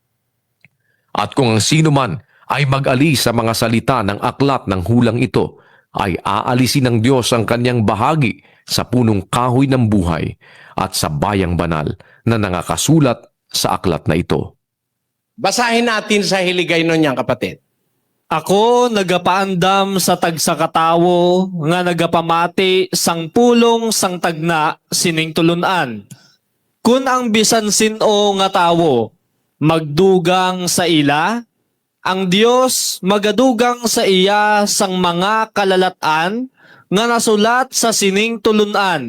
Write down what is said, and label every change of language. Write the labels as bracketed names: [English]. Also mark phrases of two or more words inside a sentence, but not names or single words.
[Filipino] At kung ang sino man ay mag-alis sa mga salita ng aklat ng hulang ito, ay aalisin ng Diyos ang kanyang bahagi sa punong kahoy ng buhay at sa bayang banal na nangakasulat sa aklat na ito. Basahin natin sa hiligay nun yan, kapatid. [Hiligaynon] Ako nagapaandam sa tagsakatawo nga nagapamati sang pulong sang tagna sining tulunan. Kun ang bisan sino nga tawo magdugang sa ila, ang Dios magadugang sa iya sang mga kalalatan nga nasulat sa sining tulunan.